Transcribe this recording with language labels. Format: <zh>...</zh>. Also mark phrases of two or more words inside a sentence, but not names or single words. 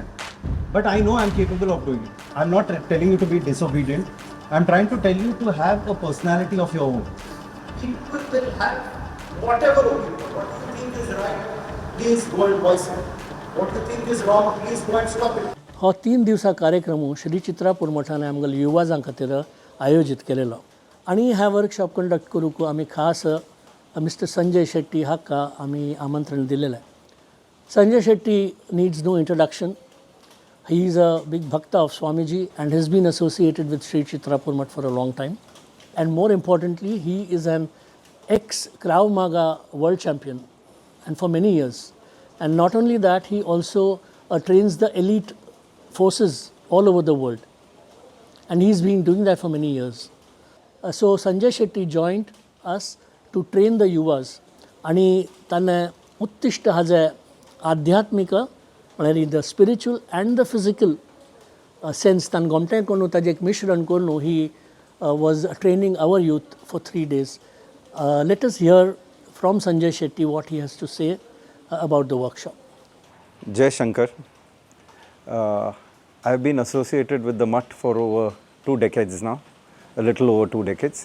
<en>But I know I'm capable of doing it. I'm not telling you to be disobedient. I'm trying to tell you to have a personality of your own. People will have whatever opinion. What you think is right, please go and voice it. What you think is wrong, please go and stop it.</en> <kok>हो 3 दिवसा कार्यक्रम श्री चित्रापूर मठाने आमगेल्या युवाजां खातीर आयोजीत केलेलो आनी ह्या</kok> <en>workshop conduct</en> <kok>करूंक आमी खास मिस्टर संजय शेट्टी हाका आमी आमंत्रण दिलेलें.</kok> <en>Sanjay Shetty needs no introduction. He is a big bhakta of Swamiji and has been associated with Shrichitrapurmath for a long time. And more importantly, he is an ex-Krav Maga world champion and for many years. And not only that, he also trains the elite forces all over the world. And he's been doing that for many years. So Sanjay Shetty joined us to train the Yuva-s.</en> <kok>आणि ताणें उत्तिष्ठ हाजें आध्यात्मिक म्हळ्यार</kok> <en>the spiritual and the physical sense</en> <kok>ताणें गोमटें करून ताजें एक मिश्रण करून</kok> <en>he was training our youth for 3 days. Let us hear from Sanjay Shetty what he has to say about the workshop. Jai Shankar. I have been associated with the mutt for over 2 decades now, a little over 2 decades.</en>